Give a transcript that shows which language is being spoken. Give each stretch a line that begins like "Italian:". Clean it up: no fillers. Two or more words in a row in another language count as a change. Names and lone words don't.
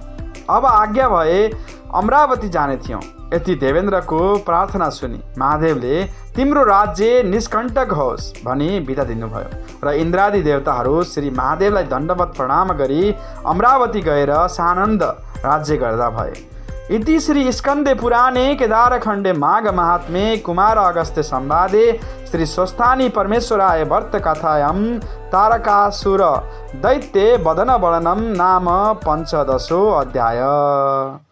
Nepali: अब आज्ञा भए अमरावती जाने थियौँ। यति देवेन्द्रको प्रार्थना सुनि महादेवले तिम्रो राज्य निष्कण्टक होस् भनी बिदा दिनुभयो र इन्द्रादि देवताहरू श्री महादेवलाई दण्डवत प्रणाम गरी अमरावती गएर सानन्द राज्य गर्दा भए।
Sanskrit: इति श्री स्कन्दे पुराणे केदारखण्डे माघ महात्म्ये कुमार अगस्त्य संवादे श्री स्वस्थानी परमेश्वराय वर्त कथायां तारकासुर दैत्ये वदन वर्णनम नाम 15 अध्याय।